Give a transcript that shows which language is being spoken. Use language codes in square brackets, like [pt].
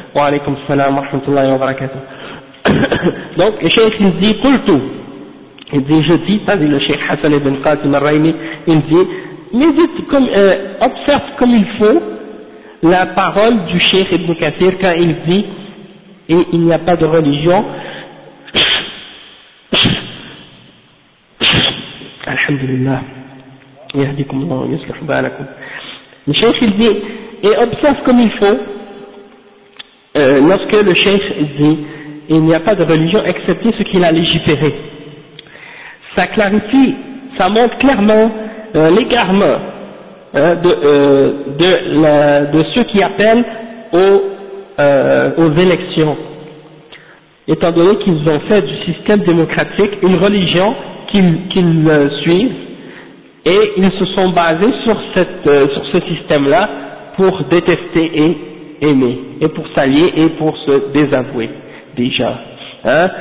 [ar] Wa alaykum salam wa rahmatullahi wa barakatuh. [fr] Donc le cheikh il dit tout le tout. Il dit je dis, pas le cheikh Hassan ibn Qasim al-Raimi, il dit médite comme, observe comme il faut la parole du cheikh ibn Kathir quand il dit et il n'y a pas de religion. [ar] الحمد لله يهديكم الله ويصلح بالكم. الشيخ دي [fr] et observe comme il faut lorsque le cheikh dit il n'y a pas de religion excepté ce qu'il a légiféré. Ça clarifie, ça montre clairement l'égarement de ceux qui appellent aux élections, étant donné qu'ils ont fait du système démocratique une religion qu'ils suivent, et ils se sont basés sur ce système-là pour détester et aimer, et pour s'allier et pour se désavouer déjà. Hein?